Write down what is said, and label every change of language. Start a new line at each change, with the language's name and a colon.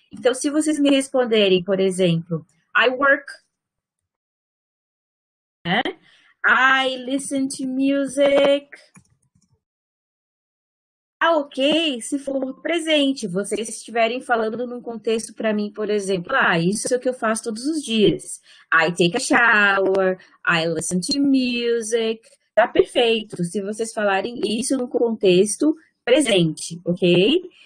Portuguese: Então, se vocês me responderem, por exemplo,
English: I work,
Portuguese: né?
English: I listen to music.
Portuguese: Ah, ok, se for presente, vocês estiverem falando num contexto para mim, por exemplo, isso é o que eu faço todos os dias.
English: I take a shower, I listen to music.
Portuguese: Tá perfeito, se vocês falarem isso no contexto presente, ok?